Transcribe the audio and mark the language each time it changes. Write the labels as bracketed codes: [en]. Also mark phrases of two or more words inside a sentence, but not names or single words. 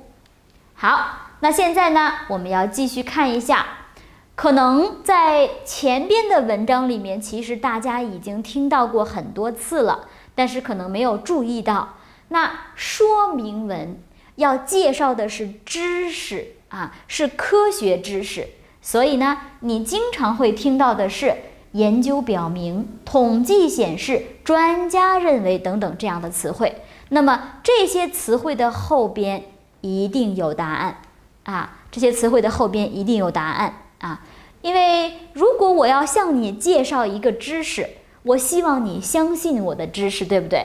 [zh] 好，那現在呢，我們要繼續看一下，可能在前邊的文章裡面，其實大家已經聽到過很多次了，但是可能沒有注意到。那說明文要介紹的是知識是科學知識，所以呢，你經常會聽到的是研究表明、統計顯示、專家認為等等這樣的詞彙。那麼這些詞彙的後邊一定有答案這些詞彙的後邊一定有答案因為如果我要向你介紹一個知識，我希望你相信我的知識，對不對？